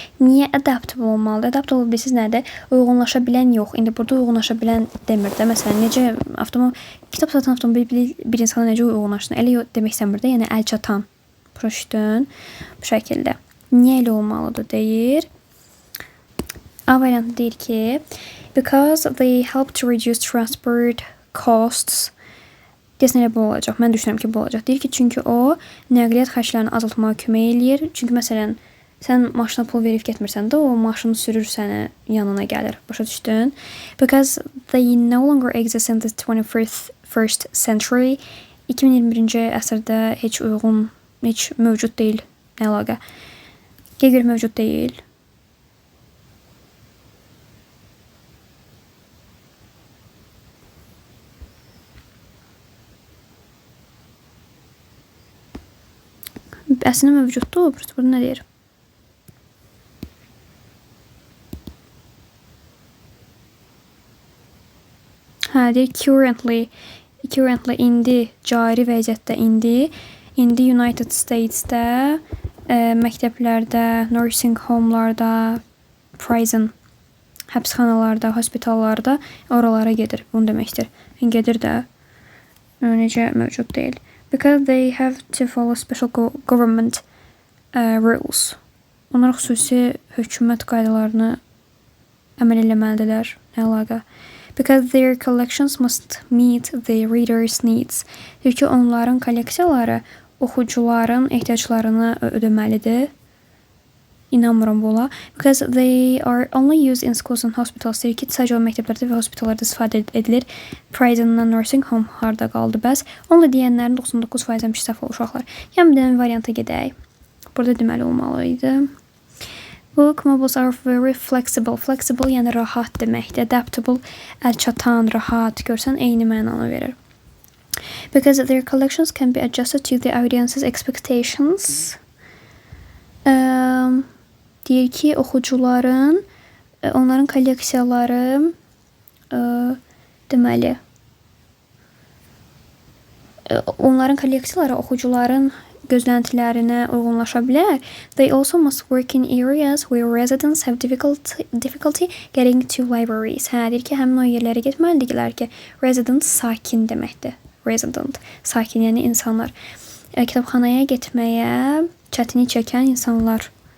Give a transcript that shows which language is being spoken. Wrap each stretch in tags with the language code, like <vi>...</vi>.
<az>Niyə adaptable olmalıdır? Adaptable bilirsiniz nədir? Uyğunlaşa bilən yox. İndi burada uyğunlaşa bilən demir də. Məsələn, necə kitab satan avtomobil bir insana necə uyğunlaşsın? Elə demək istəmir də, yəni əl çatan. Başa düşdün? Bu şəkildə. Niyə elə olmalıdır deyir. A variantı deyir ki,</az> <en>because they help to reduce transport costs.</en> <az>Deyəsən elə bu olacaq. Mən düşünürəm ki, bu olacaq. Deyir ki, çünki o nəqliyyat xərclərini azaltmağa kömək eləyir. Çünki məsələn, sən maşına pul verib getmirsən də, o maşını sürür sənə yanına gəlir. Başa düşdün?</az> <en>Because they no longer exist in the 21st century.</en> <az>2021-ci əsrdə heç mövcud deyil. Nə əlaqə? Gəl mövcud deyil. Əslində mövcuddur. Burada nə deyir? Deyir currently indi, cari vəziyyətdə indi United States'də məktəblərdə, nursing home'larda, prison, həbsxanalarda, hospitallarda oralara gedir. Bunu deməkdir. Gedir də. Necə mövcud deyil.</az> <en>Because they have to follow special government rules.</en> <az>Onlar xüsusi hökumət qaydalarını əməl eləməlidirlər. Nə əlaqə?</az> <en>Because their collections must meet the reader's needs.</en> <az>Deyir ki, onların kolleksiyaları oxucuların ehtiyaclarını ödəməlidir. İnanmıram buna.</az> <en>Because they are only used in schools and hospitals.</en> <az>Deyir ki, sadəcə o məktəblərdə və hospitallarda istifadə edilir. Prison'dan nursing home harda qaldı bəs? Onunla deyənlərin 99% həmişə səhv uşaqlar. Yəni, bir dənə varianta gedək. Burada deməli olmalıydı.</az> <en>Book mobiles are very flexible.</en> <az>Flexible yəni rahat deməkdir. Adaptable, əlçatan, rahat. Görsən, eyni mənanı verir.</az> <en>Because their collections can be adjusted to the audience's expectations.</en> <az>Deyir ki, oxucuların, onların kolleksiyaları deməli, onların kolleksiyaları oxucuların gözləntilərinə uyğunlaşa bilər.</az> <en>They also must work in areas where residents have difficulty getting to libraries.</en> <az>Deyir ki, həmin o yerlərə getməlidirlər ki, resident sakin deməkdir. Resident, sakin, yəni insanlar. Kitabxanaya getməyə çətinlik çəkən insanlar.</az>